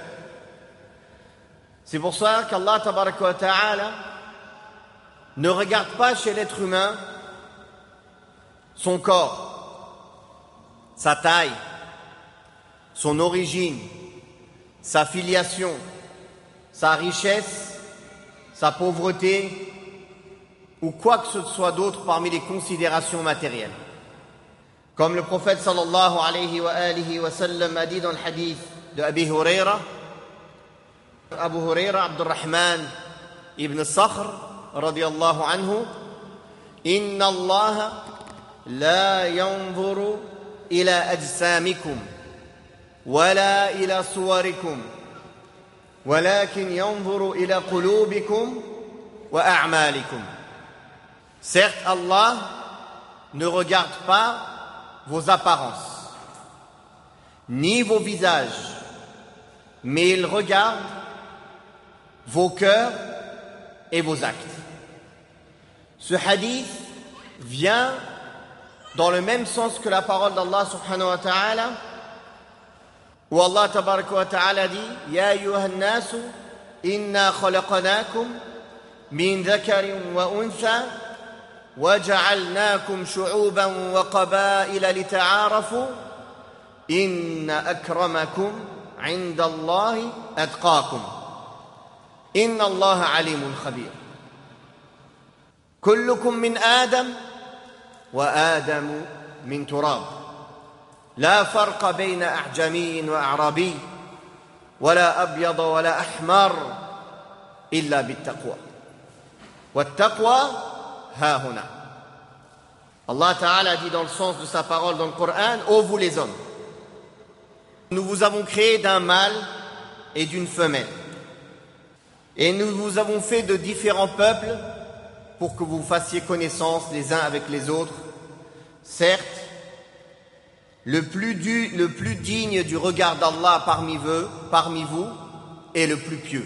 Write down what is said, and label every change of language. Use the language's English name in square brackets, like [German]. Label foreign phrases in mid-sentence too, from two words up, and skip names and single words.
[French] C'est pour ça qu'Allah [Arabic] تبارك وتعالى [French] ne regarde pas chez l'être humain son corps, sa taille, son origine, sa filiation, sa richesse, sa pauvreté ou quoi que ce soit d'autre parmi les considérations matérielles. Comme le prophète [Arabic] صلى الله عليه وسلم [French] a dit dans le hadith de Abi Huraira, Abu Huraira Abdurrahman ibn Sakhr [Arabic] رضي الله عنه, إن الله لا ينظر إلى أجسامكم ولا إلى صوركم ولكن ينظر إلى قلوبكم وأعمالكم. [French] Certes, Allah ne regarde pas vos apparences ni vos visages, mais il regarde vos cœurs et vos actes. Ce hadith vient dans le même sens que la parole d'Allah [Arabic] سبحانه وتعالى, où Allah تبارك وتعالى dit يا أيها الناس إنا خلقناكم من ذكر وأنثى وجعلناكم شعوبا وقبائل لتعارفوا إن أكرمكم عند الله أتقاكم إن الله عليم خبير. كلكم من آدم وآدم من تراب لا فرق بين أعجمي وأعرابي ولا أبيض ولا أحمر إلا بالتقوى والتقوى ها هنا. [French] Allah Ta'ala dit dans le sens de sa parole dans le Coran, ô vous les hommes, nous vous avons créé d'un mâle et d'une femelle et nous vous avons fait de différents peuples pour que vous fassiez connaissance les uns avec les autres. Certes, le plus digne du regard d'Allah parmi vous est le plus pieux.